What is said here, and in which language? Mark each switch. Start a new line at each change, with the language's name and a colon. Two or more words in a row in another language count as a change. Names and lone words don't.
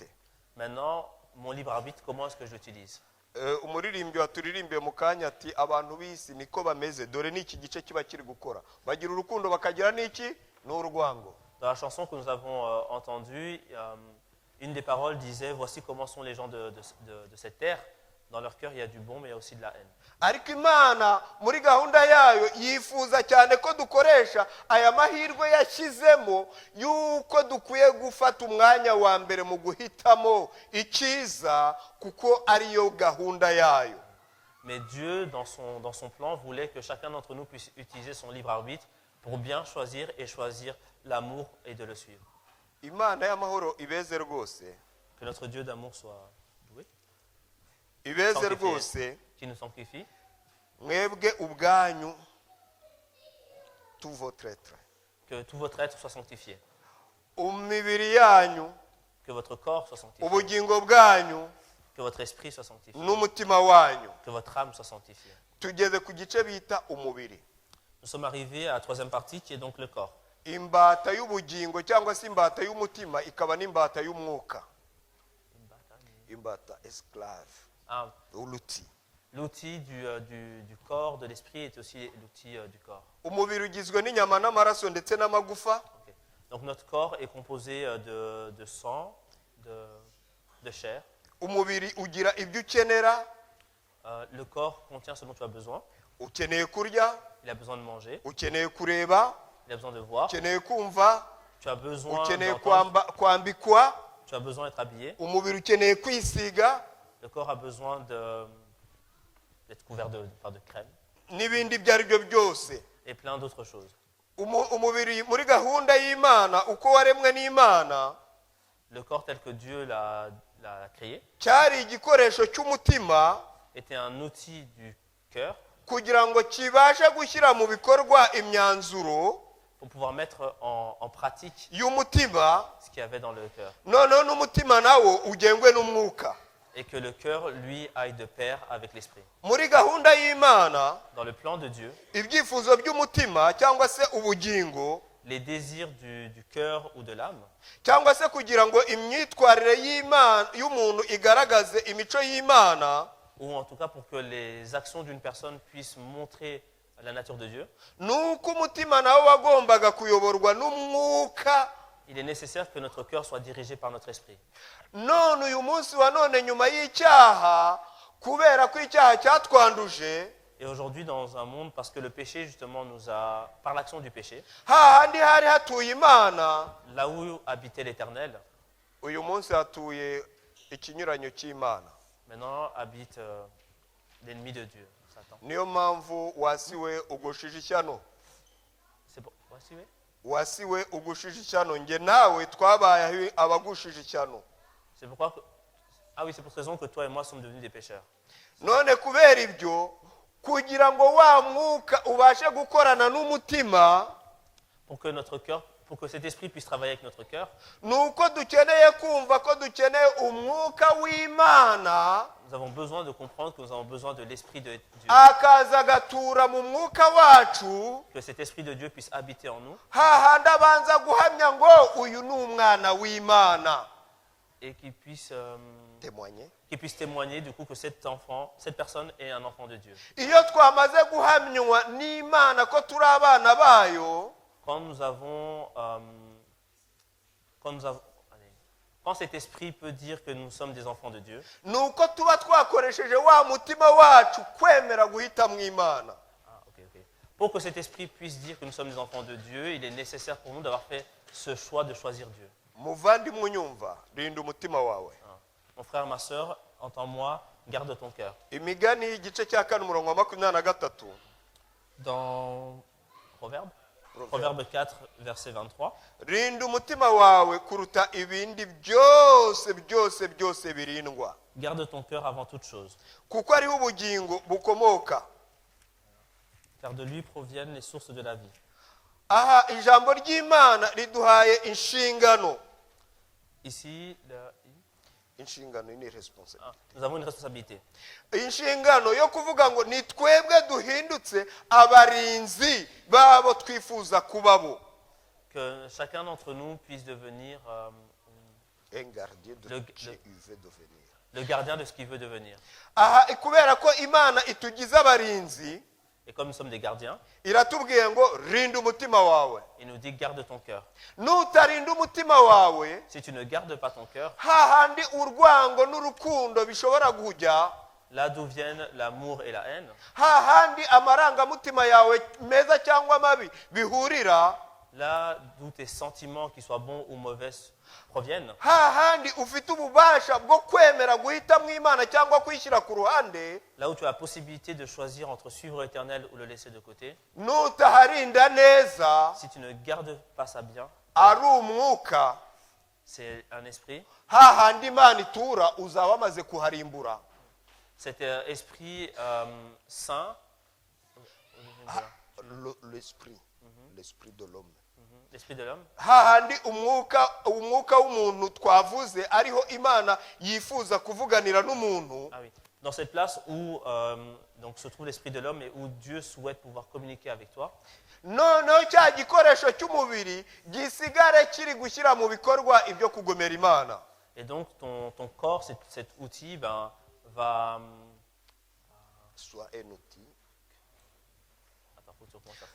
French: Maintenant, mon libre arbitre, comment est-ce que je l'utilise?
Kinyarwanda: Umuririmbyi waturirimbiye mu kanya ati abantu b'isi niko bameze, dore n'iki gice kiba kiri gukora, bagira urukundo bakagira n'iki n'urwango.
French: Dans la chanson que nous avons entendue, une des paroles disait, voici comment sont les gens de cette terre. Dans leur cœur, il y a du bon, mais il y a aussi de la haine.
Kinyarwanda: Ariko Imana muri gahunda yayo yifuza cyane ko dukoresha aya mahirwe yashyizemo yuko dukwiye gufata umwanya wa mbere mu guhitamo icyiza kuko ariyo gahunda yayo.
French: Mais Dieu, dans son plan, voulait que chacun d'entre nous puisse utiliser son libre arbitre pour bien choisir et choisir l'amour et de le suivre.
Kinyarwanda: Imana y'amahoro ibeze rwose.
French: Que notre Dieu d'amour soit doué,
Kinyarwanda: Ibeze rwose,
French: qui nous sanctifie.
Kinyarwanda: mwebwe ubwanyu
French: tout votre être. Que tout votre être soit sanctifié.
Kinyarwanda: Umibiri yanyu,
French: Que votre corps soit sanctifié.
Kinyarwanda: ubugingo bwanyu,
French: Que votre esprit soit sanctifié.
Kinyarwanda: n'umutima wanyu.
French: Que votre âme soit sanctifiée.
Kinyarwanda: Tugeze ku gice bita umubiri.
French: Nous sommes arrivés à la troisième partie qui est donc le corps.
Kinyarwanda: Imbata y'ubugingo cyangwa se imbata y'umutima ikaba n'imbata y'umwuka. Imbata esclave. Ah,
French: L'outil. l'outil du corps, de l'esprit est aussi l'outil du corps.
Kinyarwanda: Umubiri ugizwe n'inyama n'amaraso ndetse n'amagufa. Okay.
French: Donc notre corps est composé de sang, de chair.
Kinyarwanda: Umubiri ugira ibyo ukenera.
French: Le corps contient ce dont tu as besoin.
Kinyarwanda: Ukeneye kurya,
French: Il a besoin de manger,
Kinyarwanda: ukeneye kureba,
French: il a besoin de voir,
Kinyarwanda: ukeneye kumva,
French: tu as besoin
Kinyarwanda: ukeneye
French: d'entendre,
Kinyarwanda: kwambikwa,
French: tu as besoin d'être habillé.
Kinyarwanda: umubiri ukeneye kwisiga
French: Le corps a besoin d'être couvert de crème
Kinyarwanda: n'ibindi ibyo ari byo byose.
French: et plein d'autres choses.
Kinyarwanda: Umubiri muri gahunda y'Imana uko waremwe n'Imana
French: Le corps tel que Dieu l'a créé
Kinyarwanda: cyari igikoresho cy'umutima
French: était un outil du cœur
Kinyarwanda: kugira ngo kibashe gushyira mu bikorwa imyanzuro
French: pour pouvoir mettre en pratique
Kinyarwanda: y'umutima
French: ce qu'il y avait dans le cœur.
Kinyarwanda: noneho n'umutima nawo ugengwe n'umwuka.
French: Et que le cœur, lui, aille de pair avec l'esprit.
Kinyarwanda: Muri gahunda y'Imana
French: Dans le plan de Dieu,
Kinyarwanda: ibyifuzo by'umutima cyangwa se ubugingo
French: les désirs du cœur ou de l'âme,
Kinyarwanda: cyangwa se kugira ngo imyitwarire y'Imana y'umuntu igaragaze imico y'Imana,
French: ou en tout cas pour que les actions d'une personne puissent montrer la nature de Dieu,
Kinyarwanda: nuko umutima nawo wagombaga kuyoborwa n'umwuka.
French: il est nécessaire que notre cœur soit dirigé par notre esprit.
Kinyarwanda: None uyu munsi wa none nyuma y'icyaha, kubera ko icyaha cyatwanduje,
French: Et aujourd'hui, dans un monde, parce que le péché, justement, nous a, par l'action du péché,
Kinyarwanda: hahandi hari hatuye Imana,
French: là où habitait l'Éternel,
Kinyarwanda: uyu munsi hatuye ikinyuranyo cy'Imana.
French: maintenant habite l'ennemi de Dieu, Satan.
Kinyarwanda: Niyo mpamvu wasiwe ugushije ishyano.
French: C'est pour... Voici, oui.
Kinyarwanda: Wasiwe ugushije ishyano, nge nawe twabaye abagushije ishyano.
French: C'est pourquoi... Ah oui, c'est pour cette raison que toi et moi sommes devenus des pécheurs.
Kinyarwanda: None kubera ibyo, kugira ngo wa mwuka ubashe gukorana n'umutima,
French: Pour que notre cœur, pour que cet esprit puisse travailler avec notre cœur,
Kinyarwanda: nuko dukeneye kumva ko dukeneye umwuka w'Imana,
French: nous avons besoin de comprendre que nous avons besoin de l'esprit de Dieu.
Kinyarwanda: akaza agatura mu mwuka wacu,
French: Que cet esprit de Dieu puisse habiter en nous
Kinyarwanda: hahandi abanza guhamya ngo uyu ni umwana w'Imana.
French: et qu'il puisse témoigner du coup que cet enfant, cette personne est un enfant de Dieu.
Kinyarwanda: Iyo twamaze guhamywa n'Imana ko turi abana bayo,
French: Quand nous avons, allez, quand cet esprit peut dire que nous sommes des enfants de Dieu,
Kinyarwanda: nuko tuba twakoresheje wa mutima wacu kwemera guhitamo Imana.
French: Pour que cet esprit puisse dire que nous sommes des enfants de Dieu, il est nécessaire pour nous d'avoir fait ce choix de choisir Dieu.
Kinyarwanda: Muvandimwe unyumva, rinda umutima wawe.
French: Mon frère, ma soeur, entends-moi, garde ton cœur.
Kinyarwanda: Imigani igice cya 4 umurongo wa 23.
French: Dans Proverbe 4, verset 23.
Kinyarwanda: Rinda umutima wawe kuruta ibindi byose birindwa.
French: Garde ton cœur avant toute chose,
Kinyarwanda: Kuko ariho ubugingo bukomoka.
French: car de lui proviennent les sources de la vie.
Kinyarwanda: Aha ijambo ry'Imana riduhaye inshingano.
French: Ici,
Kinyarwanda: Inshingano ni responsabilité.
French: nous avons une responsabilité.
Kinyarwanda: Inshingano yo kuvuga ngo ni twebwe duhindutse abarinzi babo twifuza kubabo.
French: Que chacun d'entre nous puisse devenir Un gardien de ce qu'il veut devenir. le gardien de ce qu'il veut devenir.
Kinyarwanda: Aha kubera ko Imana itugize abarinzi,
French: Et comme nous sommes des gardiens,
Kinyarwanda: iratubwiye ngo rinda umutima wawe.
French: il nous dit garde ton cœur.
Kinyarwanda: Nutarinda umutima wawe,
French: Si tu ne gardes pas ton cœur,
Kinyarwanda: hahandi urwango n'urukundo bishobora kujya,
French: là d'où viennent l'amour et la haine,
Kinyarwanda: hahandi amarangamutima yawe meza cyangwa mabi bihurira,
French: là d'où tes sentiments, qu'ils soient bons ou mauvais, proviennent,
Kinyarwanda: hahandi ufite ububasha bwo kwemera guhitamo Imana cyangwa kwishyira ku ruhande,
French: là où tu as la possibilité de choisir entre suivre l'Éternel ou le laisser de côté,
Kinyarwanda: nutaharinda neza,
French: si tu ne gardes pas ça bien,
Kinyarwanda: ari umwuka,
French: c'est un esprit,
Kinyarwanda: hahandi Imana itura uzaba wamaze kuharimbura.
French: cet esprit saint, L'esprit de l'homme. l'esprit de l'homme,
Kinyarwanda: Hahandi umwuka w'umuntu twavuze ariho Imana yifuza kuvuganira n'umuntu.
French: ah oui, dans cette place où donc se trouve l'esprit de l'homme et où Dieu souhaite pouvoir communiquer avec toi,
Kinyarwanda: Noneho cya gikoresho cy'umubiri gisigare kiri gushyira mu bikorwa ibyo kugomera Imana.
French: et donc ton corps, cet outil, va... Soit un outil. Attends, faut que tu recommences la phrase.